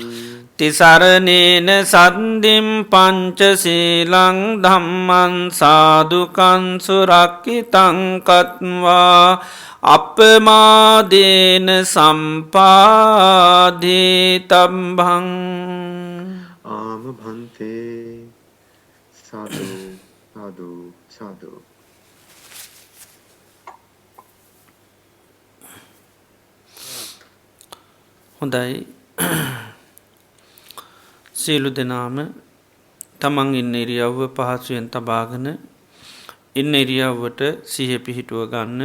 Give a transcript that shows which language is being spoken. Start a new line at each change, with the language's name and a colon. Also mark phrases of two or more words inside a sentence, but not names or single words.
Pali: තිසරණේන සද්ධිම් පංචශීලං ධම්මං සාදුකං සුරක්ඛිතං කତ୍වා අප්පමාදේන සම්පාදේ තම්භං. ආම භන්තේ සාදු සාදු සාදු.
Sinhala: හොඳයි. සියලු දෙනාම තමන් ඉන්න ඉරියව්ව පහසුවෙන් තබාගෙන ඉන්න ඉරියව්වට සිහිය පිහිටුව ගන්න.